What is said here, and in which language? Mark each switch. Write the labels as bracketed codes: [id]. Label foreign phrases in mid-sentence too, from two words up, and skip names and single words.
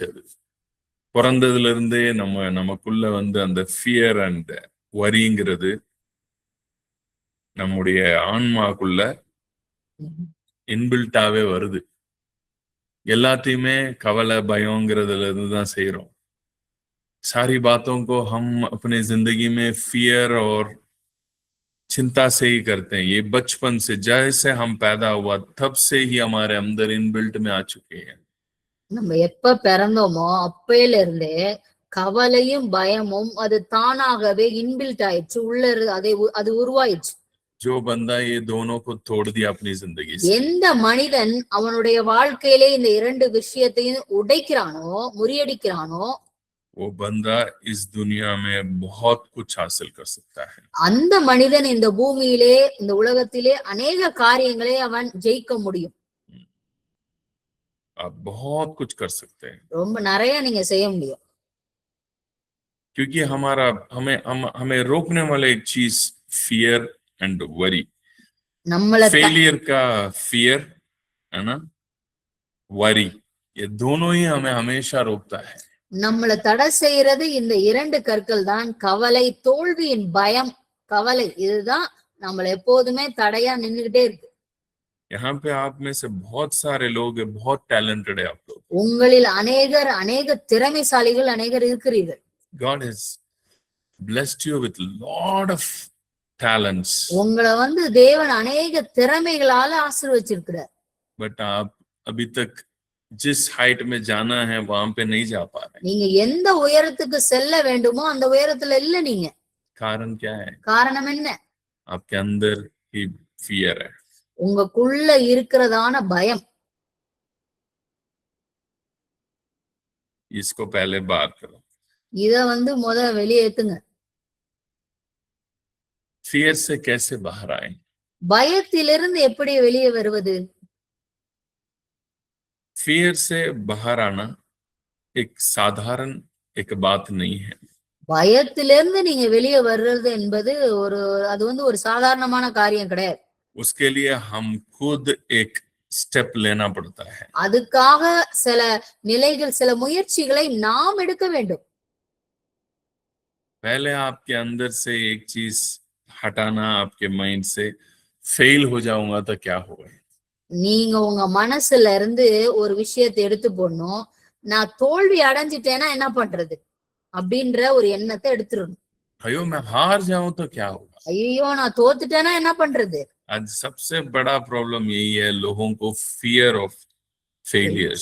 [ta] அது பிறந்ததுல இருந்தே நமக்குள்ள வந்து அந்த [en] fear and worry-ngiradhu [ta] நம்முடைய ஆன்மாக்குள்ள இன்பில்ட்டாவே வருது. எல்லாத்தையுமே கவலை பயங்கிறதுல இருந்து தான் செய்யறோம். [hi] सारी बातों को हम अपने जिंदगी में फियर और चिंता से ही करते हैं. ये बचपन से जैसे हम पैदा हुआ तब से ही हमारे अंदर इनबिल्ट में आ चुके हैं. [ta] நம்ம எப்ப பிறந்தோமோ அப்பையில இருந்தே கவலையும் பயமும் அது தானாகவே இன்பில்ட் ஆயிடுச்சு, உள்ள அது உருவாயிடுச்சு. [hi] जो बंदा ये दोनों को तोड़ दिया अपनी जिंदगी से, [ta] எந்த மனிதன் அவனுடைய வாழ்க்கையிலே இந்த இரண்டு விஷயத்தையும் உடைக்கிறானோ முறியடிக்கிறானோ [hi] वो बंदा इस दुनिया में बहुत कुछ हासिल कर सकता है. [ta] அந்த மனிதன் இந்த பூமியிலே இந்த உலகத்திலே अनेक காரியங்களை அவன் ஜெயிக்க முடியும். [hi] आप बहुत कुछ कर सकते हैं. [ta] ரொம்ப நிறைய நீங்க செய்ய முடியும். [hi] क्योंकि हमें रोकने वाला एक चीज [en] fear and worry. [hi] फेलियर का फियर है ना, वरी, ये दोनों ही हमें हमेशा रोकता है. [ta] நம்மள தடை செய்யறது இந்த இரண்டு கற்கள் தான், கவலை, தோல்வியின் பயம். கவலை இதுதான் நம்மள எப்போதுமே தடையா நின்னுகிட்டே இருக்கு. [hi] यहाँ पे आप में से बहुत सारे लोग हैं, बहुत टैलेंटेड है आप लोग. [ta] உங்களில் अनेक திறமைசாலிகள் अनेகர் இருக்கிறீர்கள். [en] God has blessed you with lot of talents. [ta] உங்களை வந்து தேவன் अनेक திறமைகளால ஆசீர்வதிச்சிருக்கிறார். [hi] But आप अभी तक जिस हाइट में जाना है वहां पे नहीं जा पा रहे. [ta] நீங்க எந்த உயரத்துக்கு செல்ல வேண்டுமோ அந்த உயரத்துல இல்ல நீங்க. [hi] कारण क्या है? [ta] காரணம் என்ன? [hi] आपके अंदर ही फियर है. [ta] உங்களுக்குள்ள இருக்கிறதான பயம். [hi] इसको पहले बाहर करो. [ta] இத வந்து முத வெளியேத்துங்க. [hi] फियर से कैसे बाहर आए? [ta] பயத்திலிருந்து எப்படி வெளியே வருவது? [hi] फियर से बाहर आना एक साधारण एक बात नहीं है. [ta] பயத்திலிருந்து நீங்க வெளியே வர்றது என்பது அது வந்து ஒரு சாதாரணமான காரியம் கிடையாது. [hi] उसके लिए हम खुद एक स्टेप लेना पड़ता है. [ta] அதுக்காக சில நிலைகள், சில முயற்சிகளை நாம் எடுக்க வேண்டும். [hi] पहले आपके अंदर से एक चीज हटाना आपके माइंड से, फेल हो जाऊंगा तो क्या होगा. [ta] நீங்க உங்க மனசுல இருந்து ஒரு விஷயத்தை எடுத்து போடணும். நான் தோல்வி அடைஞ்சிட்டேன்னா என்ன பண்றது அப்படின்ற ஒரு எண்ணத்தை எடுத்துடணும். [hi] अयो मैं हार जाऊं तो क्या होगा. [ta] ஐயோ நான் தோத்துட்டேன்னா என்ன பண்றது. [hi] आज सबसे बड़ा प्रॉब्लम यही है, लोगों को [en] fear of failures.